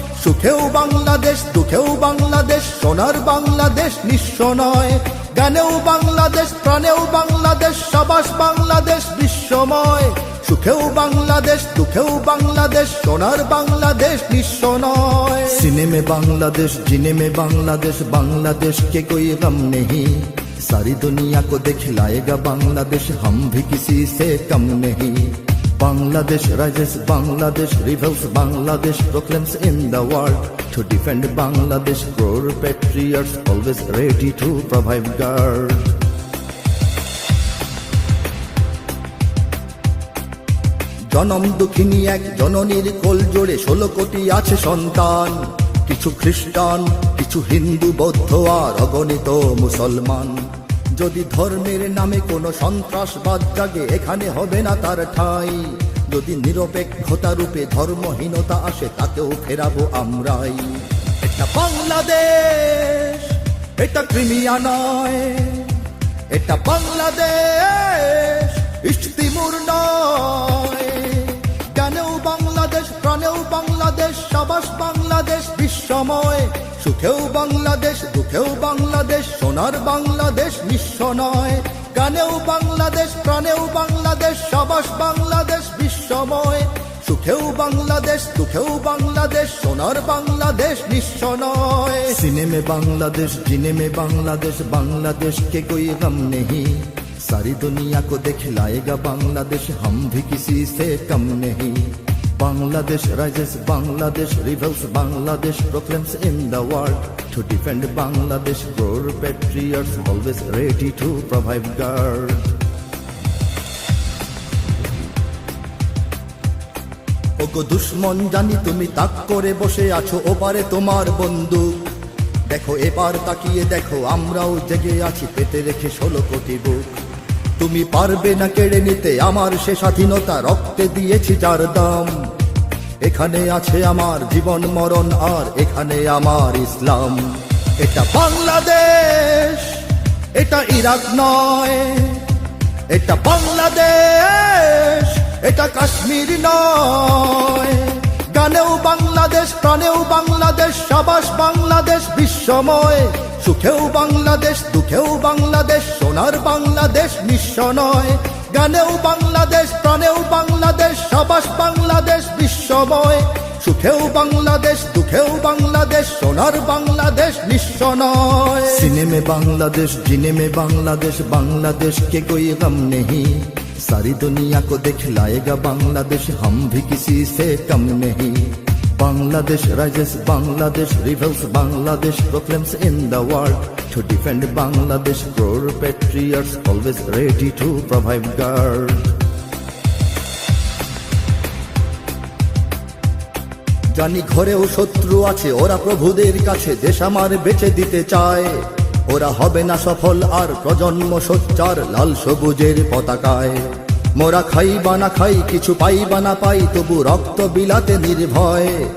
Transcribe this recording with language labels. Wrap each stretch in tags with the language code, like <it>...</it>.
<bn>সুখেও বাংলাদেশ, দুঃখেও বাংলাদেশ, সোনার বাংলাদেশ নিঃস্ব নয়। গানেও বাংলাদেশ, প্রাণেও বাংলাদেশ, সাবাস বাংলাদেশ বিশ্বময়। সুখেও বাংলাদেশ, দুঃখেও বাংলাদেশ, সোনার বাংলাদেশ নিঃস্ব নয়।</bn> <hi>সিনেমে बांग्लादेश, जीने में बांग्लादेश, बांग्लादेश के कोई गम नहीं। सारी दुनिया को दिखलाएगा बांग्लादेश, हम भी किसी से कम नहीं।</hi> <en>Bangladesh rises, Bangladesh rebels, Bangladesh proclaims in the world. To defend Bangladesh, crore patriots always ready to provide guard.</en> <bn>জনম দুঃখিনী এক জননীর কোল জোড়ে 16 কোটি আছে সন্তান। কিছু খ্রিস্টান, কিছু হিন্দু, বৌদ্ধ আর অগণিত মুসলমান। যদি ধর্মের নামে কোনো সন্ত্রাসবাদ জাগে, এখানে হবে না তার ঠাঁই। যদি নিরপেক্ষতা রূপে ধর্মহীনতা আসে, তাকেও ফেরাবো আমরাই। এটা বাংলাদেশ, এটা ক্রিমিয়া নয়। এটা বাংলাদেশ, ইস্ট তিমুর নয়। গানেও বাংলাদেশ, প্রাণেও বাংলাদেশ, সাবাস বাংলাদেশ বিশ্বময়। সুখেও বাংলাদেশ, দুঃখেও বাংলাদেশ, সোনার বাংলাদেশ নিঃস্ব নয়। গানেও বাংলাদেশ, প্রাণেও বাংলাদেশ, সাবাস বাংলাদেশ বিশ্বময়। সুখেও বাংলাদেশ, দুঃখেও বাংলাদেশ, সোনার বাংলাদেশ নিঃস্ব নয়।</bn> <hi>সিনেমে बांग्लादेश, जीने में बांग्लादेश, बांग्लादेश के कोई गम नहीं। सारी दुनिया को दिखलाएगा बांग्लादेश, हम भी किसी से कम नहीं।</hi> <en>Bangladesh rises, Bangladesh rebels, Bangladesh proclaims in the world. To defend Bangladesh, crore patriots always ready to provide guard.</en> <bn>ওগো দুশ্মন জানি তুমি তাক করে বসে আছো, ওপারে তোমার বন্দুক। দেখো এবার তাকিয়ে দেখো, আমরাও জেগে আছি পেতে রেখে 16 কোটি বুক। তুমি পারবে না কেড়ে নিতে আমার সে স্বাধীনতা, রক্তে দিয়েছি যার দাম। এখানে আছে আমার জীবন মরণ, আর এখানে আমার ইসলাম। এটা বাংলাদেশ, এটা ইরাক নয়। এটা বাংলাদেশ, এটা কাশ্মীর নয়। গানেও বাংলাদেশ, প্রাণেও বাংলাদেশ, সাবাস বাংলাদেশ বিশ্বময়। সুখেও বাংলাদেশ, দুঃখেও বাংলাদেশ, সোনার বাংলাদেশ নিঃস্ব নয়। গানেও বাংলাদেশ, প্রাণেও বাংলাদেশ, সাবাস বাংলাদেশ বিশ্বময়। সুখেও বাংলাদেশ, দুঃখেও বাংলাদেশ, সোনার বাংলাদেশ নিঃস্ব নয়।</bn> <hi>সিনেমে बांग्लादेश, जीने में बांग्लादेश, बांग्लादेश के कोई गम नहीं। सारी दुनिया को दिखलाएगा बांग्लादेश, हम भी किसी से कम नहीं।</hi> <en>Bangladesh rises, Bangladesh rebels, Bangladesh proclaims in the world. To defend Bangladesh, crore patriots always ready to provide guard.</en> <bn>জানি ঘরেও শত্রু আছে, ওরা প্রভুদের কাছে দেশ আমার বেচে দিতে চায়। ওরা হবে না সফল আর প্রজন্ম সোচ্চার লাল সবুজের পতাকায়। মোরা খাই বা না খাই, কিছু পাই বা না পাই, তবু রক্ত বিলাতে নির্ভয়।</bn>